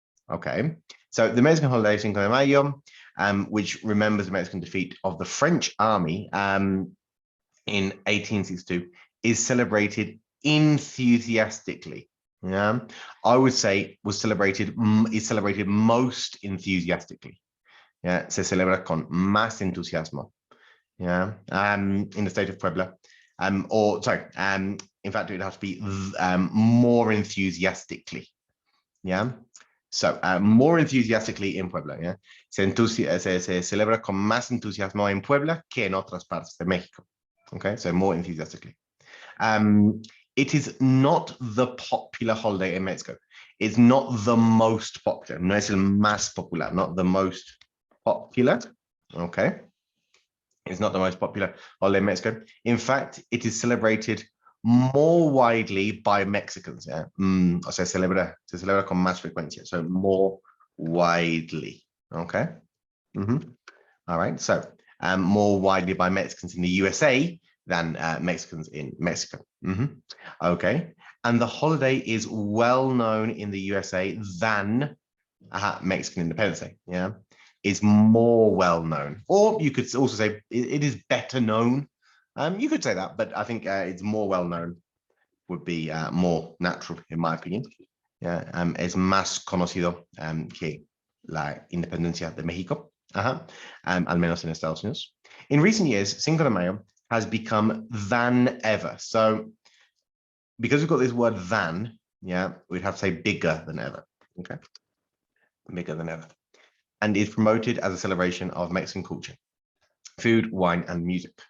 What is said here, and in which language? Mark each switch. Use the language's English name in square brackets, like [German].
[English] Okay, so the Mexican holiday Cinco de Mayo, which remembers the Mexican defeat of the French army in 1862, is celebrated enthusiastically. Yeah, I would say is celebrated most enthusiastically. [Spanish] Yeah, se celebra con más entusiasmo. [English] Yeah, in the state of Puebla, or sorry, in fact, it would have to be more enthusiastically. Yeah, so more enthusiastically in Puebla. [Spanish] Yeah, se celebra con más entusiasmo en Puebla que en otras partes de México. [English] Okay, so more enthusiastically. It is not the popular holiday in Mexico. It's not the most popular. [Spanish] No es el más popular, [English] not the most popular. Okay, it's not the most popular holiday in Mexico. In fact, it is celebrated more widely by Mexicans. [Spanish] Yeah, o sea, se celebra con más frecuencia. [English] So more widely. Okay. All right. So more widely by Mexicans in the USA than Mexicans in Mexico. Okay. And the holiday is well known in the USA than Mexican Independence Day. Yeah, is more well known, or you could also say it is better known. You could say that, but I think it's more well known would be more natural in my opinion. [Spanish] Yeah, es más conocido que la independencia de México. Al menos en Estados Unidos. [English] In recent years, Cinco de Mayo has become than ever. So because we've got this word than, yeah, we'd have to say bigger than ever. Okay, bigger than ever. And is promoted as a celebration of Mexican culture, food, wine, and music.